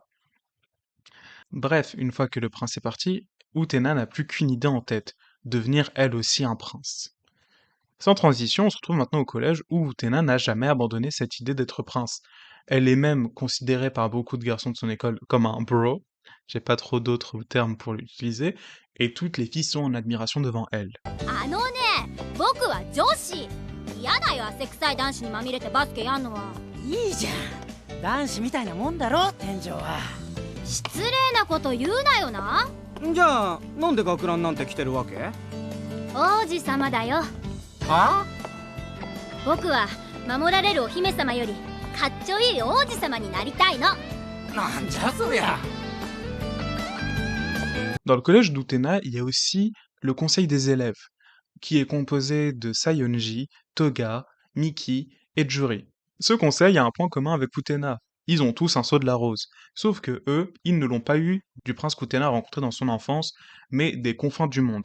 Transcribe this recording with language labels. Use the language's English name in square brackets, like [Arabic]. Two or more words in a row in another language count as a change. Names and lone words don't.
[French] Bref, une fois que le prince est parti, Utena n'a plus qu'une idée en tête, devenir elle aussi un prince. Sans transition, on se retrouve maintenant au collège où Utena n'a jamais abandonné cette idée d'être prince. Elle est même considérée par beaucoup de garçons de son école comme un bro, j'ai pas trop d'autres termes pour l'utiliser, et toutes les filles sont en admiration devant elle. [Japanese] 僕は女子嫌だよ汗臭い男子にまみれてバスケやんのはいいじゃん男子みたいなもんだろ天井は失礼なこと言うなよなじゃあなんで学ランなんて着てるわけ王子様だよは僕は守られるお姫様よりかっちょいい王子様になりたいのなんじゃそりゃ [French] Dans le collège d'Utena, il y a aussi le conseil des élèves, qui est composé de Sayonji, Toga, Miki et Juri. Ce conseil a un point commun avec Utena. Ils ont tous un sceau de la rose. Sauf que eux, ils ne l'ont pas eu du prince qu'Utena a rencontré dans son enfance, mais des confins du monde.